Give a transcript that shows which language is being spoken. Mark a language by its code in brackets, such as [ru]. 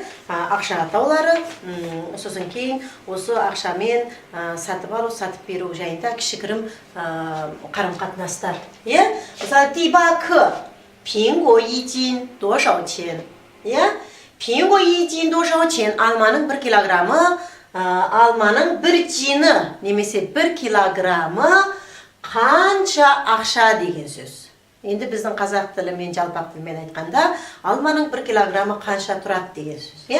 [kk] Ақша атаулары, сосын кейін осы ақшамен сатып алу, сатып беру жайында кішігірім қарым-қатынастар. [zh] Мысалы, 第8课 苹果一斤多少钱? 苹果一斤多少钱? [kk] Алманың 1 килограммы, алманың 1 жиыны, немесе 1 килограммы қанша ақша деген сөз. Енді біздің қазақ тілімен, жалпақ тілмен айтқанда, алманың 1 килограммы қанша тұрады деген сөз.